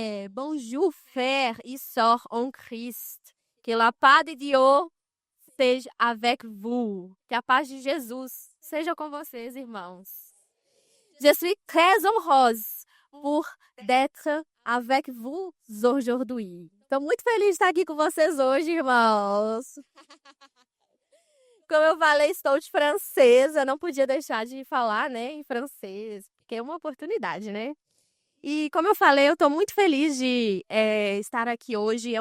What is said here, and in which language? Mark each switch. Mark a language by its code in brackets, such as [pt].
[fr] Bonjour, frères et sœurs en Christ. Que la paix de Dieu seja avec vous. [pt] Que a paz de Jesus seja com vocês, irmãos. [fr] Je suis très heureuse pour d'être avec vous aujourd'hui. [pt] Estou muito feliz de estar aqui com vocês hoje, irmãos. Como eu falei, estou de francesa, não podia deixar de falar, né, em francês, porque é uma oportunidade, né? E como eu falei, eu estou muito feliz de estar aqui hoje.